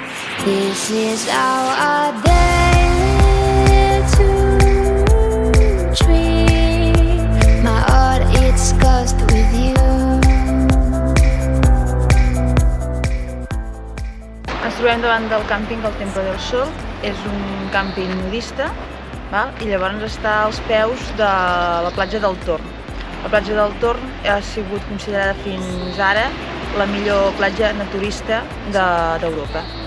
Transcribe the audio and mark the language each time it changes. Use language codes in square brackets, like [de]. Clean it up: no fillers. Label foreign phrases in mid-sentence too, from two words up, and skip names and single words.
[en] This is our day to dream. My heart it's cursed with you. [ca] Ens trobem davant del càmping del Temple del Sol. És un càmping nudista, i llavors està als peus de la platja del Torn. La platja del Torn ha sigut considerada fins ara la millor platja naturista d'Europa.